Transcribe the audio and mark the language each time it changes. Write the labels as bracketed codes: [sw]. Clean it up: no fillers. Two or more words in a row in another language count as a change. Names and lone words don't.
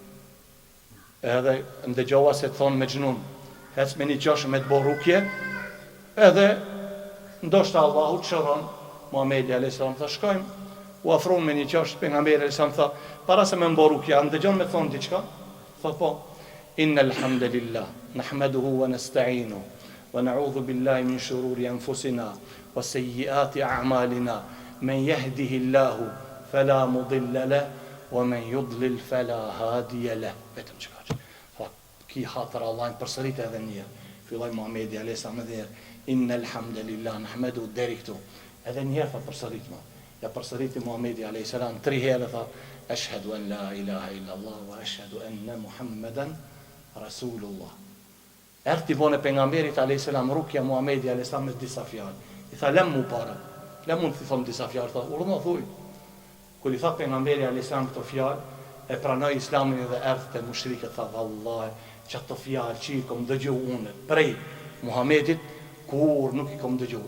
[sq] Edhe ndëgjova se të thonë me gjnun, hec me një qoshë me të bo rukje, edhe ndoshta Allahu të shëron, Muhamedi a.s. tha, shkojmë, u afron me një qoshë, pejgamberi a.s. tha, para se me më bo rukja, ndëgjon me thonë diçka, tha po, [ar] إن الحمد لله نحمده ونستعينه, ونعوذ بالله من شرور أنفسنا وسيئات أعمالنا من يهده الله فلا مضل له ومن يضلل فلا هادي له. [sq] Vetëm çka. Ki hatër Allahin përsërit edhe një herë. Filloi Muhamedi [ar] عليه السلام [sq] edhe [ar] إن الحمد لله نحمد [sq] deri këtu. Edhe një herë përsërit më. Ja përsëriti [ar] Muhamedi عليه السلام [sq] 3 herë tha [ar] أشهد أن لا إله إلا الله وأشهد أن محمدا رسول الله. [sq] Erti bone pejgamberit a.s. rukja Muhamedi a.s. me disa fjalë. I tha lem mu para. Lem mund të thom disa fjalë, tha urdhno thuj. Kur i tha pejgamberi a.s. këto fjalë, e pranoi Islamin dhe erdhi te mushrikët, tha vallahi, çato fjalë që i kom dëgju unë prej Muhamedit, kur nuk i kom dëgju.